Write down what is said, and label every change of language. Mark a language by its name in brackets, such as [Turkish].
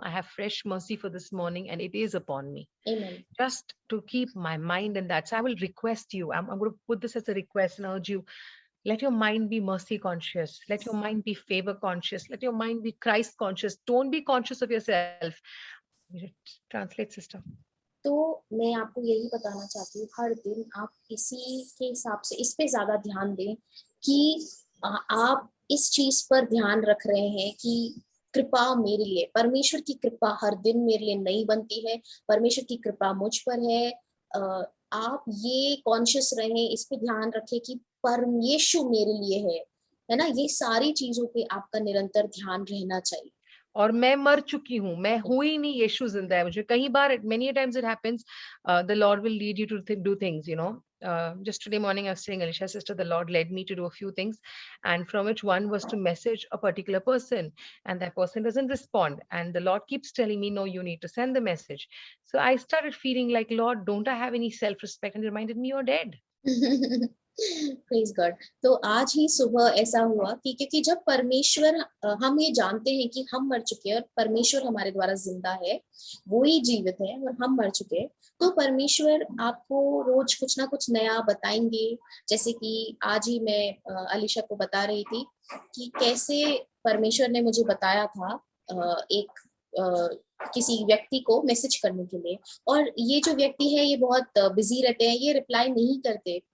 [English] I have fresh mercy for this morning and it is upon me. Amen. Just to keep my mind in that. So I will request you, I'm going to put this as a request and urge you, let your mind be mercy conscious. Let your mind be favor conscious. Let your mind be Christ conscious. Don't be conscious of yourself. Translate, sister. [Hindi] तो मैं आपको यही बताना चाहती हूँ, हर दिन आप इसी के हिसाब से इस पे ज्यादा ध्यान दें कि आप इस चीज पर ध्यान रख रहे हैं कि कृपा मेरे लिए, परमेश्वर की कृपा हर दिन मेरे लिए नई बनती है, परमेश्वर की कृपा मुझ पर है। आप ये कॉन्शियस रहें, इस पे ध्यान रखें कि परमेश्वर मेरे लिए है ना। ये सारी चीजों पे आपका निरंतर ध्यान रहना चाहिए। और मैं मर चुकी हूँ, मैं हुई नहीं, यीशु जिंदा है मुझे। कई बार [English] many times it happens, the Lord will lead you to do things, you know. Just today morning I was saying, Alicia sister, the Lord led me to do a few things, and from which one was to message a particular person, and that person doesn't respond, and the Lord keeps telling me, no, you need to send the message. So I started feeling like, Lord, don't I have any self-respect? And he reminded me, you're dead. Praise God. [Hindi] तो आज ही सुबह ऐसा हुआ कि क्योंकि जब परमेश्वर, हम ये जानते हैं कि हम मर चुके हैं और परमेश्वर हमारे द्वारा जिंदा है, वो ही जीवित है और हम मर चुके हैं, तो परमेश्वर आपको रोज कुछ ना कुछ नया बताएंगे। जैसे कि आज ही मैं अलीशा को बता रही थी कि कैसे परमेश्वर ने मुझे बताया था एक किसी व्यक्ति को मैसेज करने के लिए, और ये जो व्यक्ति है ये बहुत बिजी रहते हैं, ये रिप्लाई नहीं करते।